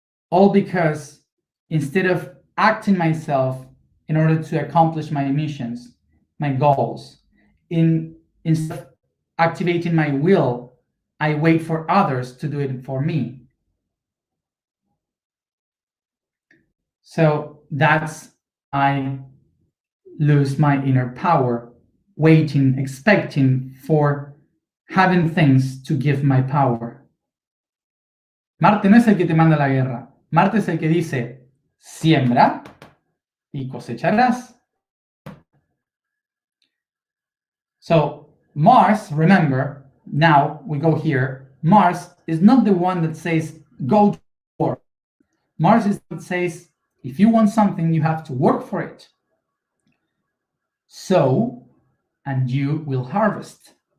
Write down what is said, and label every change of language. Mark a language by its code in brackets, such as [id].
[en] All because instead of acting myself in order to accomplish my missions, my goals, instead of activating my will, I wait for others to do it for me. So that's I lose my inner power, waiting, expecting for having things to give my power. [es] Marte no es el que te manda la guerra. Marte es el que dice, siembra y cosecharás. [en] So Mars, remember, now we go here, Mars is not the one that says, go to war. Mars is that says, if you want something, you have to work for it. Sow, and you will harvest.